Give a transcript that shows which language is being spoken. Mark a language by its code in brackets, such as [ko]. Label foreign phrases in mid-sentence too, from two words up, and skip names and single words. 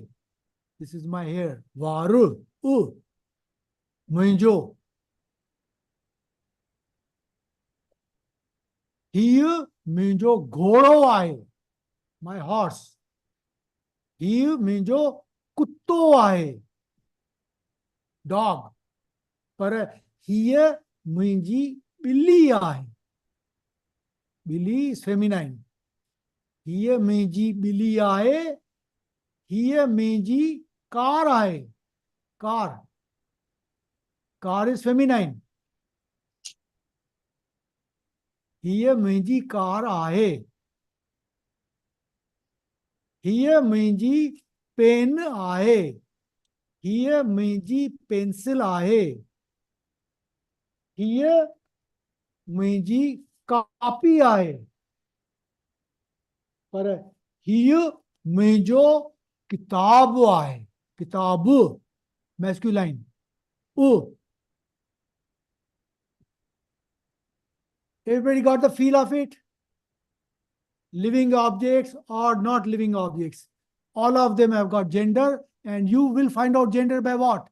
[en] This is my hair. [sd] وري. منهنجو. هيءَ منهنجو گهوڙو آهي. [en] My horse. [sd] هيءَ منهنجو ڪتو آهي. [en] Dog. [sd] پر هيءَ منهنجي ٻلي آهي. Billi [en] is feminine. [sd] هيءَ منهنجي ٻلي آهي. هيءَ منهنجي ڪار آهي. [en] Car. Car is feminine. [sd] هيءَ منهنجي ڪار آهي. هيءَ منهنجي پين آهي. هيءَ منهنجي پينسل آهي. هيءَ منهنجي ڪاپي آهي. پر هيءَ منهنجو ڪتاب آهي. [en] Kitab, masculine. Everybody got the feel of it? Living objects or not living objects. All of them have got gender, and you will find out gender by what?